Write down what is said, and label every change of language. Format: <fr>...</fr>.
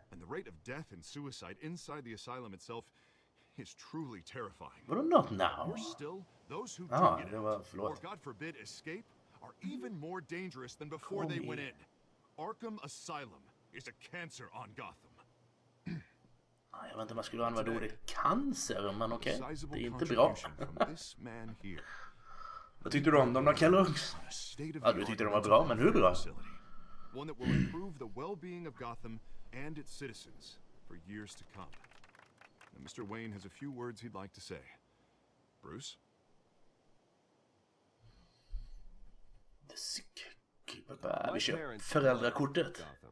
<en>And the rate of death and suicide inside the asylum itself is truly terrifying.</en> <sv>Vadå</sv> <en>not now? Worse still, those who Ah, do get</en> <sv>det var,</sv> <en>out, or</en> <sv>förlåt.</sv> <en>God forbid escape, are even more dangerous than before they went in. Arkham Asylum is a cancer on Gotham.</en> <sv>Jag vet inte om jag skulle använda ordet cancer, men okej. Det är inte bra.</sv> <en>From this man here.</en> <sv>Vad tyckte du om dem då, Kelloggs? Ja, du tyckte de var bra, men hur bra?</sv> <en>One that will improve the well-being of Gotham and its citizens for years to come. And Mr. Wayne has a few words he'd like to say. Bruce? The sick keeper.</en> <sv>Vi kör föräldrakortet.</sv>